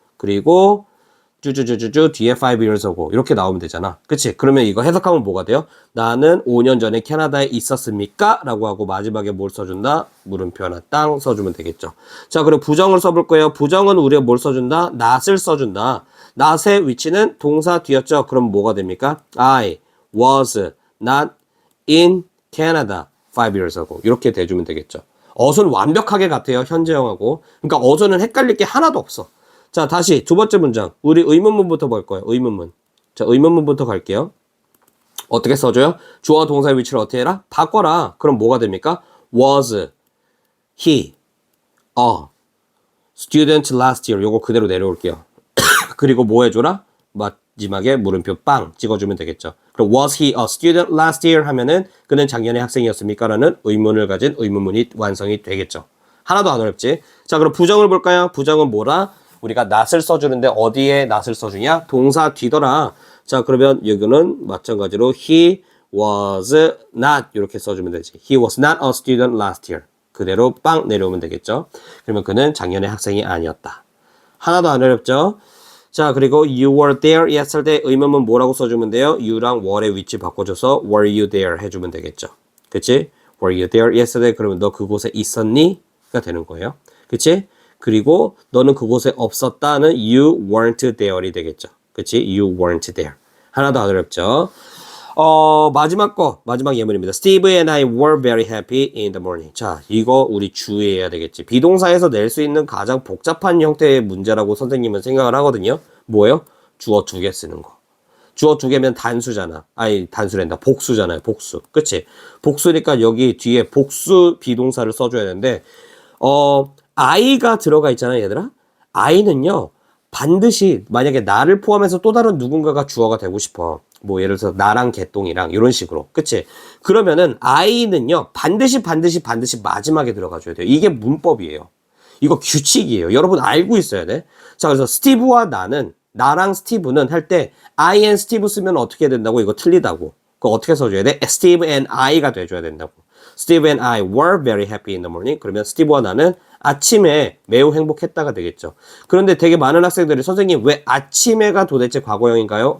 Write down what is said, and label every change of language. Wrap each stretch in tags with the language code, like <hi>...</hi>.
<ko>그리고 뒤에 5 years ago 이렇게 나오면 되잖아. 그치? 그러면 이거 해석하면 뭐가 돼요? 나는 5년 전에 캐나다에 있었습니까? 라고 하고 마지막에 뭘 써준다? 물음표 하나 땅 써주면 되겠죠. 자, 그리고 부정을 써볼 거예요. 부정은 우리가 뭘 써준다? not을 써준다. not의 위치는 동사 뒤였죠. 그럼 뭐가 됩니까?</ko> <en>I was not in Canada 5 years ago</en> <ko>이렇게 돼주면 되겠죠. 어순 완벽하게 같아요. 현재형하고. 그러니까 어순은 헷갈릴 게 하나도 없어. 자, 다시 두 번째 문장. 우리 의문문부터 볼 거예요. 의문문. 자, 의문문부터 갈게요. 어떻게 써줘요? 주어와 동사의 위치를 어떻게 해라? 바꿔라. 그럼 뭐가 됩니까?</ko> <en>Was he a student last year?</en> <ko>요거 그대로 내려올게요. 그리고 뭐 해줘라? 마지막에 물음표 빵 찍어주면 되겠죠.</ko> <en>그럼 was he a student last year?</en> <ko>하면은 그는 작년에 학생이었습니까? 라는 의문을 가진 의문문이 완성이 되겠죠. 하나도 안 어렵지? 자, 그럼 부정을 볼까요? 부정은 뭐라? 우리가 not을 써주는데 어디에 not을 써주냐? 동사 뒤더라. 자, 그러면 여기는 마찬가지로</ko> <en>he was not</en> <ko>이렇게 써주면 되지.</ko> <en>He was not a student last year.</en> <ko>그대로 빵 내려오면 되겠죠. 그러면 그는 작년에 학생이 아니었다. 하나도 안 어렵죠? 자, 그리고</ko> <en>you were there yesterday</en> <ko>의문문 뭐라고 써주면 돼요? you랑 were의 위치 바꿔줘서</ko> <en>were you there</en> <ko>해주면 되겠죠. 그치?</ko> <en>were you there yesterday</en> <ko>그러면 너 그곳에 있었니? 가 되는 거예요. 그치? 그리고 너는 그곳에 없었다는</ko> <en>you weren't there</en> <ko>이 되겠죠. 그치?</ko> <en>You weren't there.</en> <ko>하나도 안 어렵죠. 마지막 예문입니다.</ko> <en>Steve and I were very happy in the morning.</en> <ko>자, 이거 우리 주의해야 되겠지. 비동사에서 낼 수 있는 가장 복잡한 형태의 문제라고 선생님은 생각을 하거든요. 뭐예요? 주어 두 개 쓰는 거. 주어 두 개면 단수잖아. 아니, 단수란다. 복수잖아요. 복수. 그치? 복수니까 여기 뒤에 복수 비동사를 써줘야 되는데, I가 들어가 있잖아요, 얘들아. I는요, 반드시 만약에 나를 포함해서 또 다른 누군가가 주어가 되고 싶어. 뭐 예를 들어서 나랑 개똥이랑 이런 식으로. 그치? 그러면은 I는요, 반드시 마지막에 들어가줘야 돼요. 이게 문법이에요. 이거 규칙이에요. 여러분 알고 있어야 돼. 자, 그래서 스티브와 나랑 스티브는 할 때 I and 스티브 쓰면 어떻게 된다고? 이거 틀리다고. 그거 어떻게 써줘야 돼?</ko> <en>Steve and I</en> <ko>가 돼줘야 된다고.</ko> <en>Steve and I were very happy in the morning.</en> <ko>그러면 스티브와 나는 아침에 매우 행복했다가 되겠죠. 그런데 되게 많은 학생들이 선생님 왜 아침에가 도대체 과거형인가요?</ko>